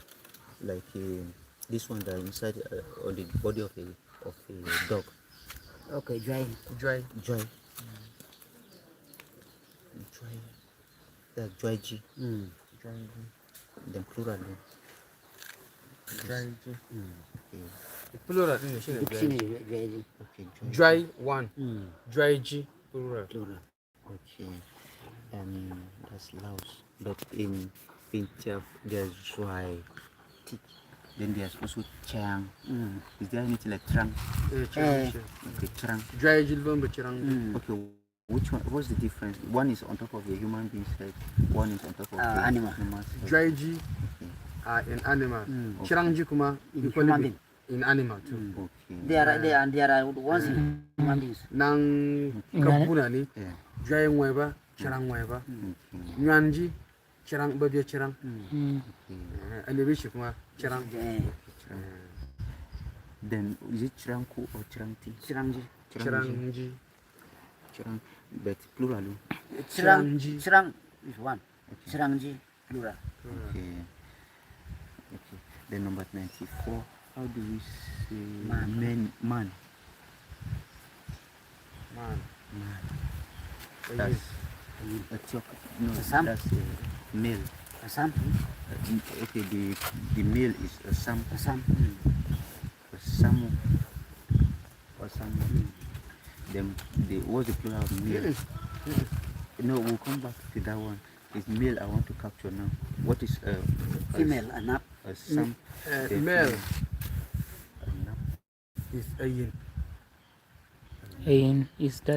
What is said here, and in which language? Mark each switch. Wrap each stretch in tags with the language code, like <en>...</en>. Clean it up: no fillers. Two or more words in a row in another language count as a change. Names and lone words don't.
<en>Like this one that inside on the body of a dog. Okay, Joy. Joy. Joy. That's Joyji. Then plural. Joyji. Okay.</en> <ha>Plural din shine Shine</ha> <kcg>Joyji. Joyji.</kcg> <en>Okay, Joy one. Joyji plural. Plural. Okay. That's Laos. But in Tyap, there's Joy. Then there's also Chang. Is there anything like Trang? Okay, Trang.</en> <kcg>Joyji lombe chirang.</kcg> <en>Okay, which one? What's the difference? One is on top of the human being's head. One is on top of the Animal. animal's head. Joyji are in animal.</en> <kcg>Chirangji kuma</kcg> <en>In equally human be being. in animal too. Okay. There are ones in human beings.</en> <kcg>Nang kapuna ni</kcg> <en>Yeah.</en> <kcg>joy ngweba chirang ngweba. Nyanji chirang babia chirang. Elevishi kuma chirang.</kcg> <en>Then is it Chirangku or Chirangti?</en> <kcg>Chirangji. Chirangji. Chirang,</kcg> <en>but plural. Chirang is one. Chirangji, plural. Okay. Okay. Then number 94. How do we say Man. Man. Man. That's a chok. No,</en> <kcg>Assam.</kcg> <en>that's a male.</en> <kcg>Assam.</kcg> <en>Okay, the male is Assam.</en> <kcg>Assam. Assamu. Assamu.</kcg> <en>Then what's the plural of male? No, we'll come back to that one. It's male I want to capture now. What is Female, anap.</en> <kcg>Assam?</kcg> <en>Male is ayin. Ain is that</en>